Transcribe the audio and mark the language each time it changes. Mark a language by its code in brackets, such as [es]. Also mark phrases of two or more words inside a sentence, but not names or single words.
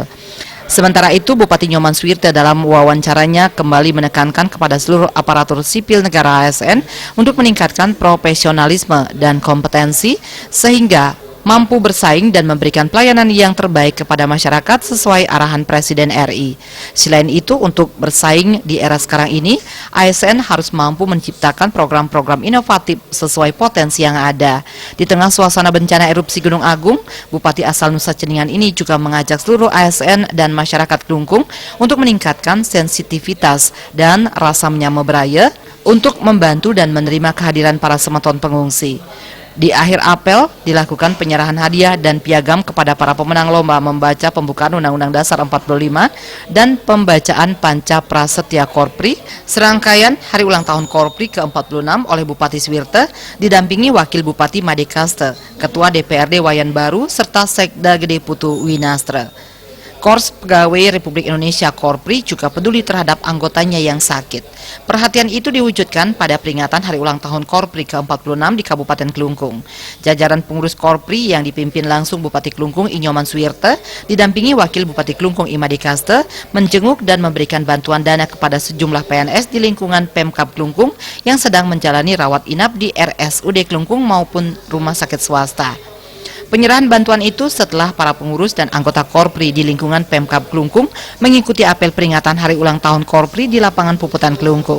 [id] Sementara itu, Bupati Nyoman Swirte dalam wawancaranya kembali menekankan kepada seluruh aparatur sipil negara ASN untuk meningkatkan profesionalisme dan kompetensi sehingga mampu bersaing dan memberikan pelayanan yang terbaik kepada masyarakat sesuai arahan Presiden RI. Selain itu, untuk bersaing di era sekarang ini, ASN harus mampu menciptakan program-program inovatif sesuai potensi yang ada. Di tengah suasana bencana erupsi Gunung Agung, Bupati asal Nusa Ceningan ini juga mengajak seluruh ASN dan masyarakat Kelungkung untuk meningkatkan sensitivitas dan rasa menyamobraya untuk membantu dan menerima kehadiran para semeton pengungsi. Di akhir apel, dilakukan penyerahan hadiah dan piagam kepada para pemenang lomba membaca pembukaan Undang-Undang Dasar 45 dan pembacaan Panca Prasetya Korpri, serangkaian Hari Ulang Tahun Korpri ke-46 oleh Bupati Swirte, didampingi Wakil Bupati Madekaste, Ketua DPRD Wayan Baru, serta Sekda Gede Putu Winastre. Korps Pegawai Republik Indonesia Korpri juga peduli terhadap anggotanya yang sakit. Perhatian itu diwujudkan pada peringatan Hari Ulang Tahun Korpri ke-46 di Kabupaten Kelungkung. Jajaran pengurus Korpri yang dipimpin langsung Bupati Kelungkung I. Nyoman Swirte didampingi Wakil Bupati Kelungkung I. Madekaste menjenguk dan memberikan bantuan dana kepada sejumlah PNS di lingkungan Pemkab Kelungkung yang sedang menjalani rawat inap di RSUD Kelungkung maupun rumah sakit swasta. Penyerahan bantuan itu setelah para pengurus dan anggota Korpri di lingkungan Pemkab Kelungkung mengikuti apel peringatan Hari Ulang Tahun Korpri di lapangan Puputan Kelungkung.